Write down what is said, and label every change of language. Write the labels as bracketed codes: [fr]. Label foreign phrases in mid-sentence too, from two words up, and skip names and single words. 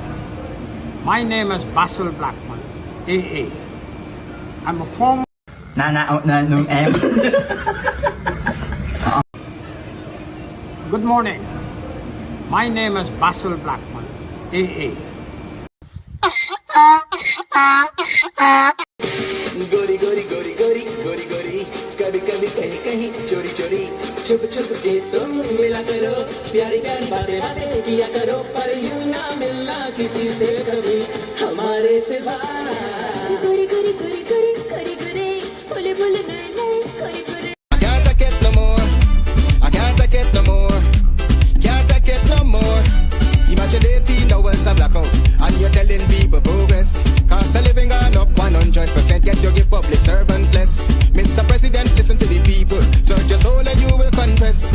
[en] My name is Basil Blackman, AA. I'm a former... Good morning. My name is Basil Blackman, AA. [hi] गोरी गोरी गोरी गोरी गोरी गोरी कभी कभी कहीं कहीं चोरी चोरी छुप छुप के तुम मिला करो प्यारी प्यारी बातें बातें किया करो पर यूं ना मिलना किसी से कभी हमारे सिवा गोरी गोरी गोरी गोरी गोरी गोरी बोले बोले नए नए गोरी गोरी [en] I can't take it no more. I can't take it no more. Can't take it no more. Imagine 18 hours of blackout and you're telling people progress. Cost of living gone up 100%, yet you give public servant less. Mr. President, listen to the people. Search your soul and you will confess.